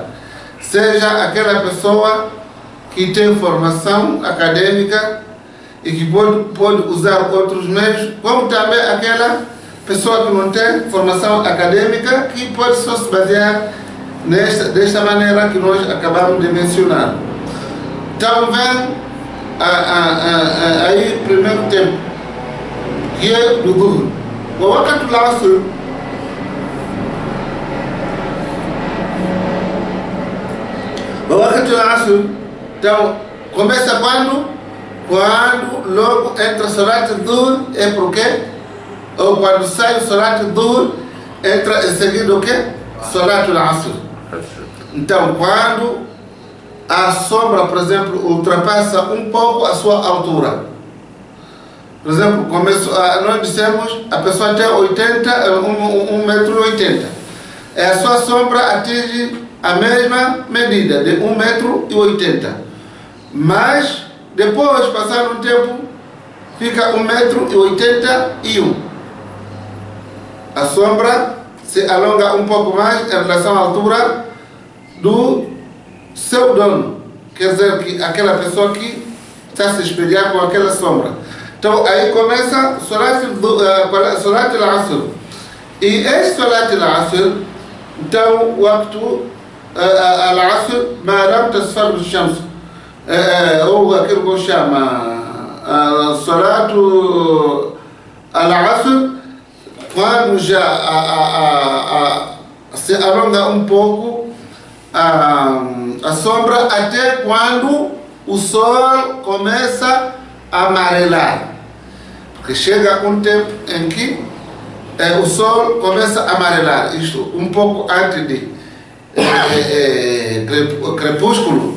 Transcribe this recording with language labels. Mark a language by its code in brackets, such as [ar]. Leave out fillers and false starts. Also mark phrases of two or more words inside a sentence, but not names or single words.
[pt] Seja aquela pessoa que tem formação acadêmica e que pode usar outros meios, como também aquela pessoa que não tem formação acadêmica, que pode só se basear desta maneira que nós acabamos de mencionar. Então vem aí primeiro tempo, que é do Dhuhr. ووقت العصر então começa quando logo entra [ar] صلاة الظهر, [pt] é por quê? Ou quando sai o [ar] صلاة الظهر, [pt] entra em seguida o quê? [ar] صلاة العصر. [pt] Então quando a sombra, por exemplo, ultrapassa um pouco a sua altura. Por exemplo, nós dissemos a pessoa tem 1,80 m. A sua sombra atinge a mesma medida de 1,80 m. Mas depois, passado um tempo, fica 1,81 m. A sombra se alonga um pouco mais em relação à altura do seu dono. Quer dizer que aquela pessoa que está se espelhar com aquela sombra. Então aí começa [ar] صلاة العصر. [pt] E esse [ar] صلاة العصر, [pt] então o acto [ar] العصر ما لم تصفر الشمس, [pt] ou aquilo que chama [ar] صلاة العصر, [pt] quando já se alonga um pouco a sombra, até quando o sol começa a amarelar. Porque chega um tempo em que o sol começa a amarelar, isto um pouco antes de crepúsculo.